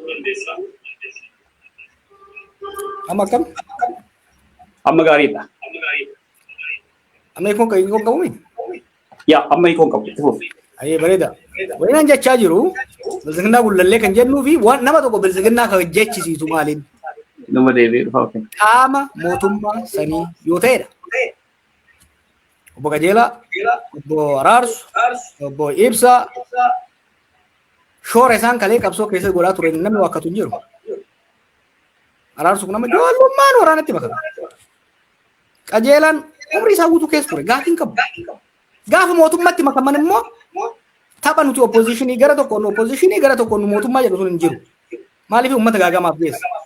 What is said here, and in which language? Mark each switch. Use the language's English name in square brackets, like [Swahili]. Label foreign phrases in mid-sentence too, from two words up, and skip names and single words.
[Oromo] amma kam amma gaariidha amma ikon qabu mi ya amma ikon qabu itti fuuf ayee bareeda wayinaan jechaa jiru bilisiginnaa gullallee kan jennuu fi waan nama tokko bilisiginnaa kan jechisiisu maaliin nama deebi'ee dhufa okay qaama mootummaa sanii yoo ta'edha obbo Qajeelaa obbo Araarsu obbo Ibsaa shoora isaan kalee qabsoo keessa godhaa ture namni wakkatu hin jiru Araarsu kun nama ijoollummaan waraanatti makame Qajeelaan umrii isaa guutuu keessa ture gaafiin qabu gaafa mootummaatti makaman immoo tapha nuti oppositionii gara tokkoon mootummaa jedhu sun hin jiru maaliif uummata gaagamaaf geessa